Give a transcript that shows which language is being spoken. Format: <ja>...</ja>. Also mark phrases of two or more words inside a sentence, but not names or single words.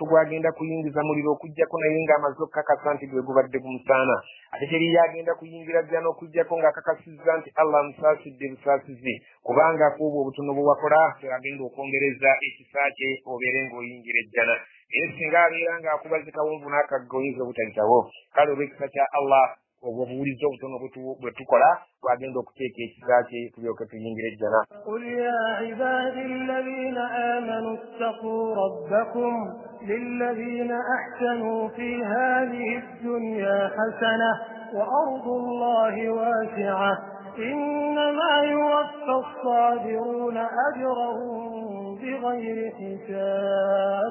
<lg>gwagenda kuyingiza muliro okujjako naye ng'amaze okukakasa nti gwe gubadde gumusaana ate teri yagenda kuyingira jjana okujjako ng'akakasizza nti Allah musaasidde busaasizi kubanga kuubwo obutono bwe wakola agenda okwongereza ekisa kye obeere ng'oyingira ejjana era singa abeera ng'akubaze kawonvu n'akagga oyinza obutayitawo kale olw'ekisa kya Allah obuwuliza obutono bwe tukola twagenda okuteeka ekisa kye tulyoke tuyingire ejjana</lg> <ar>قل يا عبادي الذين آمنوا اتقوا ربكم للذين أحسنوا في هذه الدنيا حسنة وأرض الله واسعة إنما يوفى الصابرون أجرهم بغير حساب</ar>